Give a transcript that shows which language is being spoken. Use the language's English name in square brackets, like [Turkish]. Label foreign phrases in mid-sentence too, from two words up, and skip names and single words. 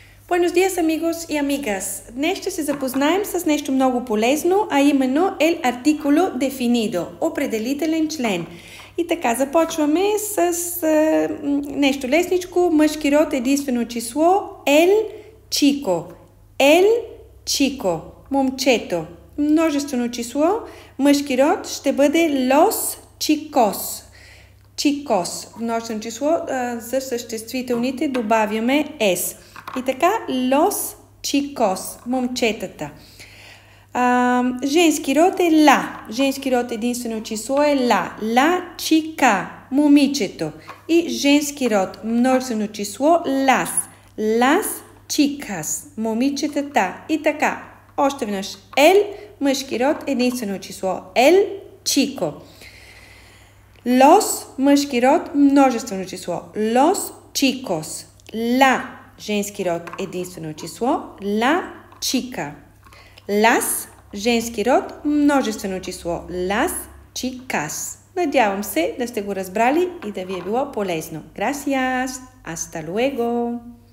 [Spanish] Buenos días, amigos y amigas. [Bulgarian] Днес ще се запознаем с нещо много полезно, а именно [Spanish] el artículo definido, [Bulgarian] определителен член. И така, започваме с нещо лесничко. Мъжки род, единствено число, [Spanish] el chico. El chico, [Bulgarian] момчето. Множествено число, мъжки род ще бъде [Spanish] los chicos. [Bulgarian] Chicos, множествено число, за съществителните добавяме s. И така, [Spanish] los chicos, [Bulgarian] момчетата. Женски род е la. Женски род единствено число е la. [Spanish] La chica, [Bulgarian] момичето. И женски род, множествено число, las. [Spanish] Las chicas, [Bulgarian] момичетата. И така, още веднъж, el, мъжки род, единствено число, [Spanish] el chico. [Bulgarian] Los, мъжки род, множествено число, [Spanish] los chicos. [Bulgarian] La, женски род, единствено число, [Spanish] la chica. [Bulgarian] Las, женски род, множествено число, [Spanish] las chicas. [Bulgarian] Надявам се да сте го разбрали и да ви е било полезно. [Spanish] Gracias. Hasta luego.